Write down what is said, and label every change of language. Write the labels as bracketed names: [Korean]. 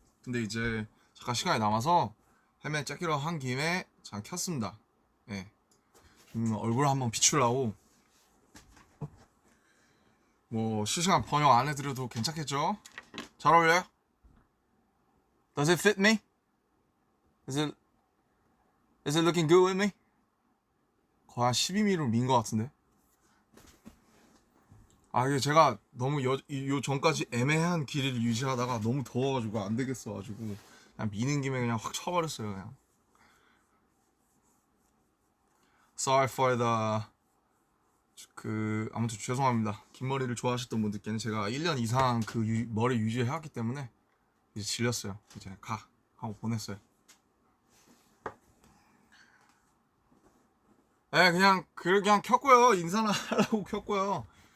[Korean] 근데 이제 잠깐 시간이 남아서 헬멧 째기로 한 김에 잠깐 켰습니다. 예. 얼굴 한번 비추려고. 뭐 실시간 번역 안 해드려도 괜찮겠죠? 잘 어울려요? [English] Does it fit me? Is it looking good with me? [Korean] 거의 한 12mm로 민 것 같은데. 이게 제가 너무 요 전까지 애매한 길이를 유지하다가 너무 더워가지고 안 되겠어가지고 그냥 미는 김에 그냥 확 쳐버렸어요, 그냥. [English] Sorry for the [Korean] 아무튼 죄송합니다. 긴 머리를 좋아하셨던 분들께는 제가 1년 이상 그 머리 유지해왔기 때문에 이제 질렸어요. 이제 가 하고 보냈어요. 네, 그냥 켰고요. 인사나 하려고 켰고요.